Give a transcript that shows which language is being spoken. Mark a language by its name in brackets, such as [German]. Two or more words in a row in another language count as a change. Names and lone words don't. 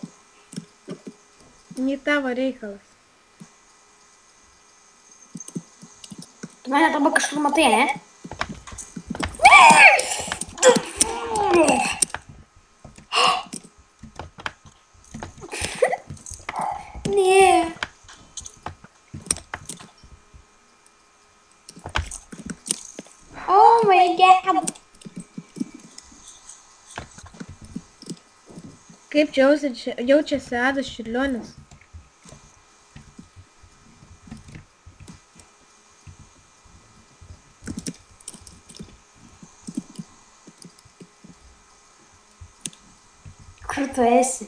[Lithuanian] Ne tavo reikalas. Tu mane dabar kažkur matai, ne? Ne. [English] Oh my god. [Lithuanian] Kaip jaučiasi Adas Čiurlionis? Kur tu esi?